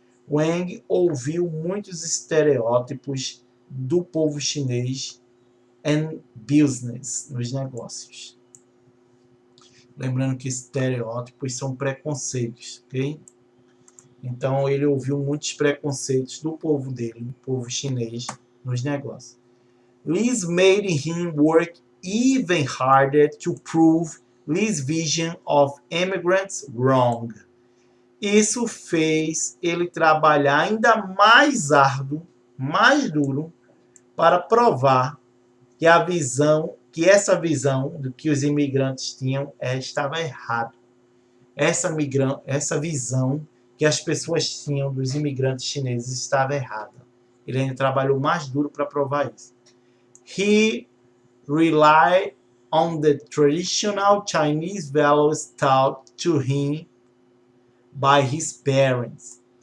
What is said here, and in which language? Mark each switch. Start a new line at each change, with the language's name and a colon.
Portuguese: Wang ouviu muitos estereótipos do povo chinês
English: and business,
Portuguese: nos negócios. Lembrando que estereótipos são preconceitos, ok? Então ele ouviu muitos preconceitos do povo dele, do povo chinês, nos negócios.
English: This made him work even harder to prove Li's vision of immigrants wrong.
Portuguese: Isso fez ele trabalhar ainda mais árduo, mais duro, para provar que essa visão do que os imigrantes tinham estava errado. Essa visão que as pessoas tinham dos imigrantes chineses estava errada. Ele ainda trabalhou mais duro para provar isso.
English: He relied on the traditional Chinese values taught to him by his parents.